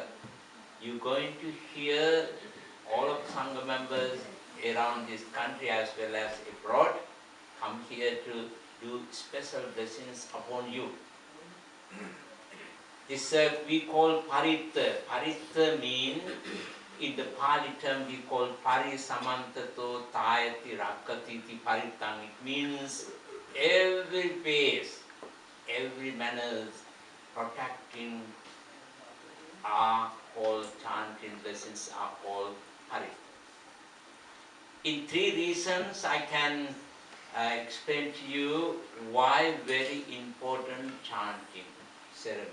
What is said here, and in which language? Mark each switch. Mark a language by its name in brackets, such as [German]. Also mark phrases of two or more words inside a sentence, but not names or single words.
[English] You're going to hear all of Sangha members around this country as well as abroad come here to do special blessings upon you. This we call paritta. Paritta means, in the Pali term we call [Pali] parisamantato tayati rakkati parittang. [English] It means every pace, every manners, protecting are called chanting blessings are called paritta. In 3 reasons I can explain to you why very important chanting ceremonies.